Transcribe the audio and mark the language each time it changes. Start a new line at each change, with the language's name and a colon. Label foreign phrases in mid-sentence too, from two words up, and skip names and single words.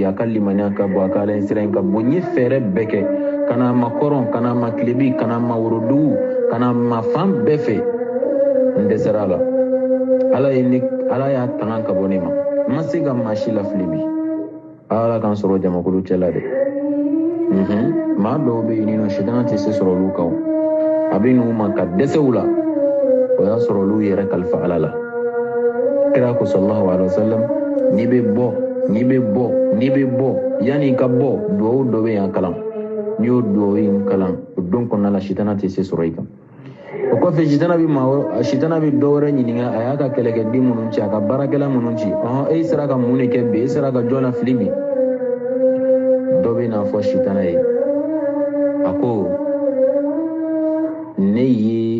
Bambara: a ka limaniya ka bɔ a ka ala sira in ka bɔ n ye fɛɛrɛ bɛɛ kɛ ka na ma kɔrɔn ka na ma tilebi ka na ma worodugu ka na ma fan bɛɛ fɛ n dɛsɛra a la ala y'a tanga ka bɔ ne ma n ma se ka maa si lafili bi ala k'an sɔrɔ jamakulu cɛla dɛ maa dɔw bɛ yen nɔ shitana tɛ se sɔrɔ olu kan a bɛ n'u ma ka dɛsɛ u la o y'a sɔrɔ olu yɛrɛ kalifa ala la kira ko
Arabic: صلى الله عليه وسلم
Bambara: n'i bɛ bɔ yanni i ka bɔ duwawu dɔ bɛ yan kalan n'i y'o duwawu in kalan o don kɔnɔna la shitana tɛ se sɔrɔ i kan o kɔfɛ shitana bɛ dɔ wɛrɛ ɲininka a y'a ka kɛlɛkɛden minnu ci a ka baarakɛla minnu ci e sera ka mun de kɛ bi e sera ka jɔn lafili bi dɔ bɛ n'a fɔ shitana ye a ko ne ye